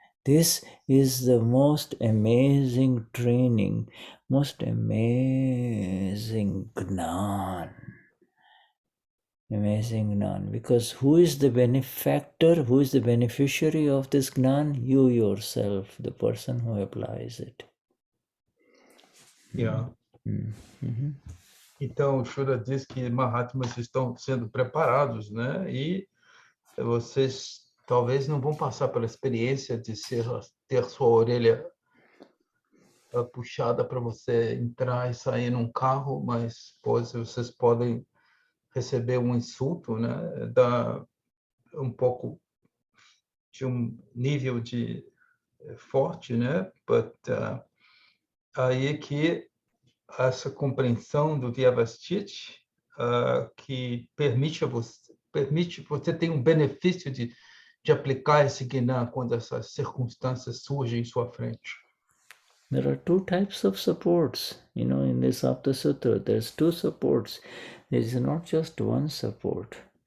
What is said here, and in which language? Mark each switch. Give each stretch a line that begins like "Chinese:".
English: This is the most amazing training, most amazing Gnan. Amazing Gnan. Because who is the benefactor, who is the beneficiary of this Gnan? You yourself, the person who applies it. Yeah.
Portuguese: Então, o Shuddha diz que Mahatmas estão sendo preparados, né? E vocês talvez não vão passar pela experiência de ter sua orelha puxada para você entrar e sair num carro, mas vocês podem receber um insulto, né? Dá um pouco de um nível de forte, né? But aí que essa compreensão do Vyavasthit que permite você ter um benefício de aplicar esse Gnan quando essas circunstâncias surgem em sua frente.
English: There are two types of supports, in this Aptasutra. There's two supports. There is not just one support.